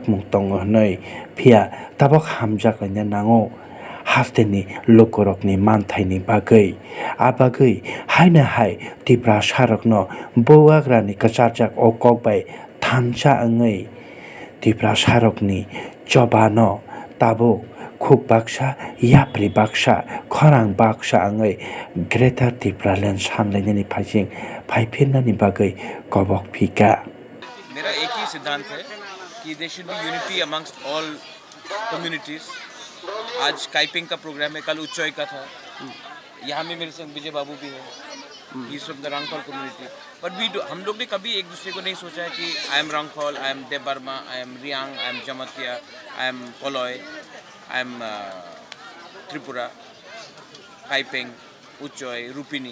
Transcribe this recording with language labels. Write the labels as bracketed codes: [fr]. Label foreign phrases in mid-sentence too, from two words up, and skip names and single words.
[trp] Mung Tongo Hnoi Pia Tabok Hamjak Lanya Nango Hasteni Lokorokni Manthaini Bagai Abagai Haina Hai Tipra Sarokno Bowagrani Kacharjak Okok Bai Thamcha Angai Tipra Sarokni Chobano Tabuk Khuk Baksa Yapri Baksa Khorang Baksa Angai Greater Tripura Land Samlainani Phajing Phaiphinani Bagai Kobok Phika [hi] मेरा एक ही सिद्धांत है कि [en] there should be unity amongst all communities. [hi] आज काइपिंग का प्रोग्राम है, कल उच्चोई का था। यहाँ में मेरे संग विजय बाबू भी है, [en] he is from the Rangkhol community. [hi] बट हम लोग ने कभी एक दूसरे को नहीं सोचा है कि [en] I am Rangkhol, I am Debbarma, I am Reang, I am Jamatia, I am Kaloi, I am Tripura, [hi] काइपिंग, उच्चोई, रूपिनी।